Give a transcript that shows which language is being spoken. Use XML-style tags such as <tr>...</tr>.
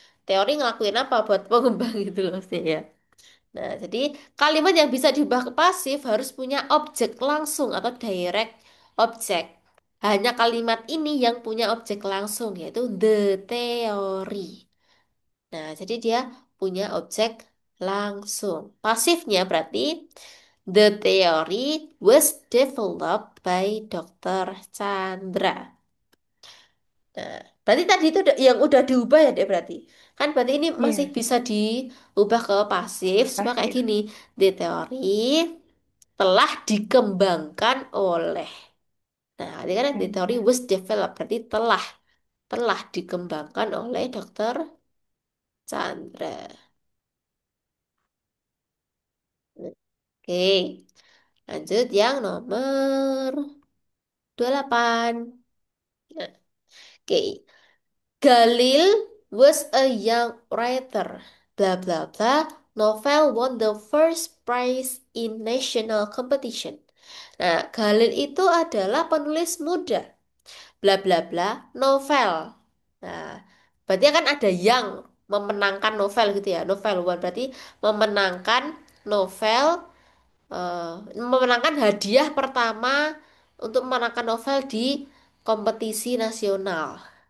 <id>Teori ngelakuin apa buat pengembang gitu loh maksudnya ya. Nah, jadi kalimat yang bisa diubah ke pasif harus punya objek langsung atau direct object. Hanya kalimat ini yang punya objek langsung yaitu the theory. Nah, jadi dia punya objek langsung. Pasifnya berarti</id> <en>the theory was developed by Dr. Chandra.</en> <id>Nah, berarti tadi itu yang udah diubah ya, Dek, berarti. Kan berarti ini masih Iya, bisa diubah ke pasif, cuma kayak pasif. gini. Di teori telah dikembangkan oleh. Nah, ini kan di teori Iya. was developed, berarti telah dikembangkan oleh Dokter Chandra. Oke, lanjut yang nomor 28. Nah, oke.</id> <en>Galil was a young writer. Blah blah blah. Novel won the first prize in national competition.</en> <id>Nah, Galil itu adalah penulis muda. Bla bla bla. Novel. Nah, berarti kan ada yang memenangkan novel gitu ya. Novel won berarti memenangkan novel, memenangkan hadiah pertama untuk memenangkan novel di kompetisi nasional.</id>